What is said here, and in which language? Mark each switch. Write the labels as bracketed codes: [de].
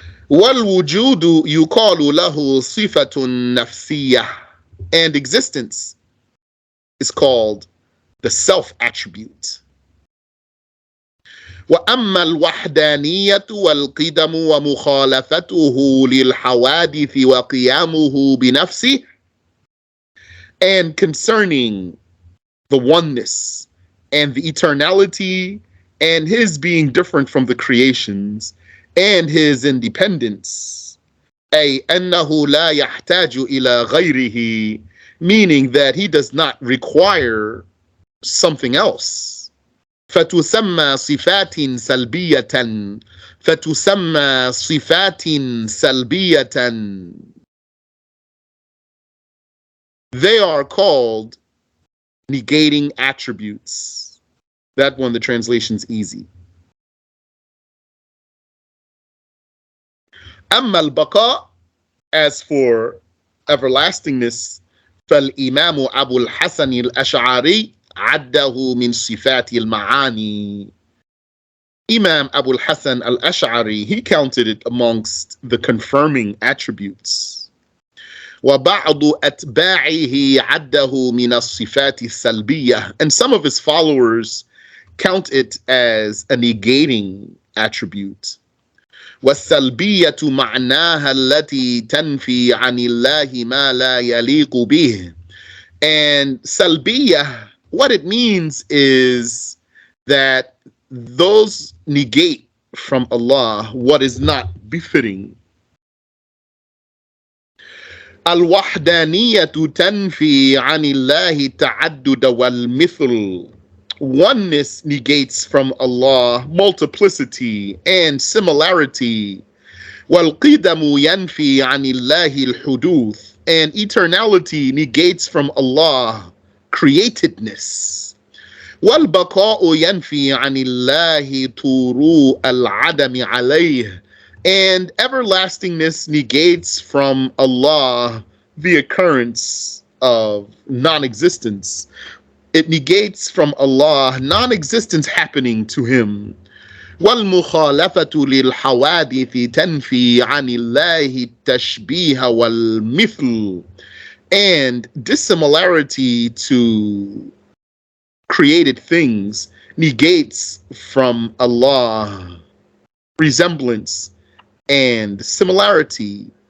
[ar] والوجود يقال له صفة نفسية. [en] And existence is called the self attribute. [ar] وأما الوحدانية والقدم ومخالفته للحوادث وقيامه بنفسه. [en] And concerning the oneness and the eternality and his being different from the creations and his independence. [ar] أي أنه لا يحتاج إلى غيره, [en] meaning that he does not require something else. [ar] فتسمى صفات سلبية. فتسمى صفات سلبية. [en] They are called negating attributes. That one, the translation's easy. [ar] أما البقاء, [en] as for everlastingness, [ar] فالإمام أبو الحسن الأشعري عده من صفات المعاني. [en] Imam Abu al-Hasan al-Ash'ari, he counted it amongst the confirming attributes. [ar] وبعض أتباعه عده من الصفات السلبية. [en] And some of his followers count it as a negating attribute. [ar] والسلبية معناها التي تنفي عن الله ما لا يليق به. [en] And salbiyah, what it means is that those negate from Allah what is not befitting. [ar] الوحدانية تنفي عن الله التعدد والمثل. [en] Oneness negates from Allah multiplicity and similarity. [ar] والقدم ينفي عن الله الحدوث. [en] And eternality negates from Allah createdness. [ar] والبقاء ينفي عن الله طروء العدم عليه. [en] And everlastingness negates from Allah the occurrence of non-existence. It negates from Allah non-existence happening to him. [ar] والمخالفة للحوادث تنفي عن الله التشبيه والمثل. [en] And dissimilarity to created things negates from Allah resemblance and similarity.